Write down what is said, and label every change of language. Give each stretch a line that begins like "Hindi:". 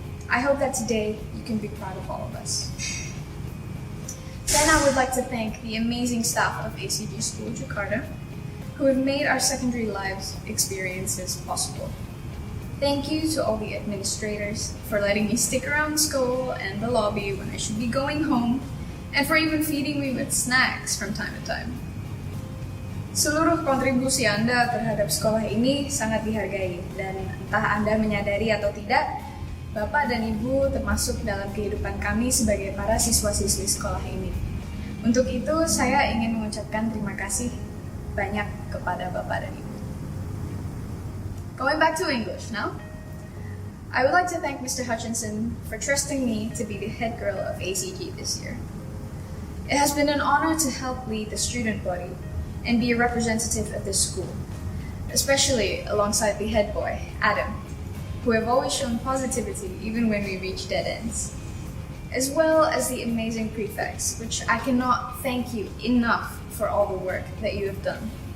English: I hope that today you can be proud of all of us. Then I would like to thank the amazing staff of ACG School Jakarta, who have made our secondary lives experiences possible. Thank you to all the administrators for letting me stick around school and the lobby when I should be going home, and for even feeding me with snacks from time to time.
Indonesian: Seluruh kontribusi Anda terhadap sekolah ini sangat dihargai, dan entah Anda menyadari atau tidak, Bapak dan Ibu termasuk dalam kehidupan kami sebagai para siswa-siswi sekolah ini. Untuk itu, saya ingin mengucapkan terima kasih banyak kepada Bapak dan Ibu.
English: Going back to English now. I would like to thank Mr. Hutchinson for trusting me to be the head girl of ACG this year. It has been an honor to help lead the student body and be a representative of this school, especially alongside the head boy, Adam, who have always shown positivity even when we reach dead ends, as well as the amazing prefects, which I cannot thank you enough for all the work that you have done.